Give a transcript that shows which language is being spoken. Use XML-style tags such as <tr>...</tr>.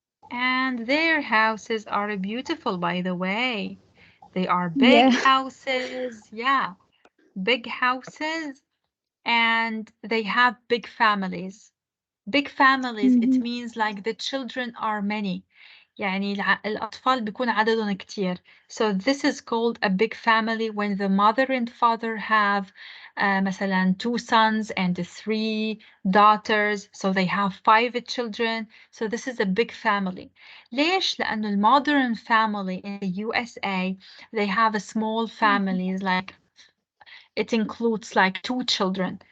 <en>And their houses are beautiful, by the way. They are big Yeah. houses. Yeah, big houses. And they have big families. Big families, it means like the children are many.</en> <ar>يعني الأطفال بيكون عددهم كتير.</ar> <en>So this is called a big family when the mother and father have</en> <ar>مثلا</ar> <en>2 sons and 3 daughters. So they have 5 children. So this is a big family.</en> <ar>ليش؟ لأنه</ar> <en>modern family in the USA, they have a small families like it includes like 2 children.</en>